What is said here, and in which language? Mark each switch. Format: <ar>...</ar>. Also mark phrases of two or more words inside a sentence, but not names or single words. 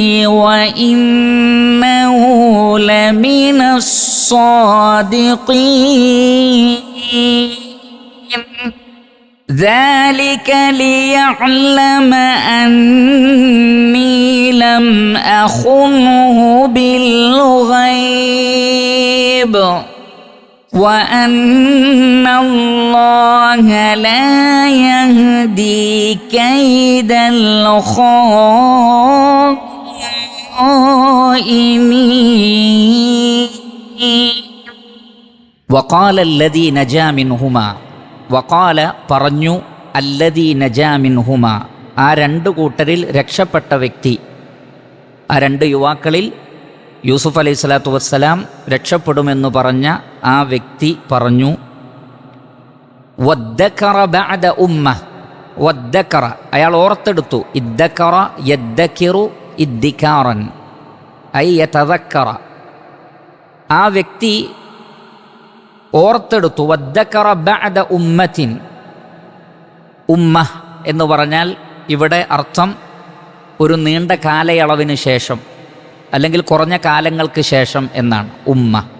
<ar>وإنه لمن الصادقين ذلك ليعلم أني لم أخنه بالغيب وأن الله لا يهدي كيد الخائنين وقال الذي نجا منهما</ar> <ml>വഖാല പറഞ്ഞു</ml> <ar>الذي نجا منهما</ar> <ml>ആ രണ്ട് കൂട്ടരിൽ രക്ഷപ്പെട്ട വ്യക്തി, ആ രണ്ട് യുവാക്കളിൽ യൂസുഫ്</ml> <ar>عليه الصلاة والسلام</ar> <ml>രക്ഷപ്പെടുമെന്ന് പറഞ്ഞ ആ വ്യക്തി പറഞ്ഞു</ml> <ar>وادكر بعد أمة وادكر</ar> <ml>അയാൾ ഓർത്തെടുത്തു</ml> <ar>ادكر يدكر ادكارا أي يتذكر</ar> <ml>ആ വ്യക്തി ഓർത്തെടുത്തു</ml> <ar>وادكر بعد أمة أمة</ar> <ml>എന്ന് പറഞ്ഞാൽ ഇവിടെ അർത്ഥം ഒരു നീണ്ട കാലയളവിന് ശേഷം അല്ലെങ്കിൽ കുറഞ്ഞ കാലങ്ങൾക്ക് ശേഷം എന്നാണ് ഉമ്മ.</ml>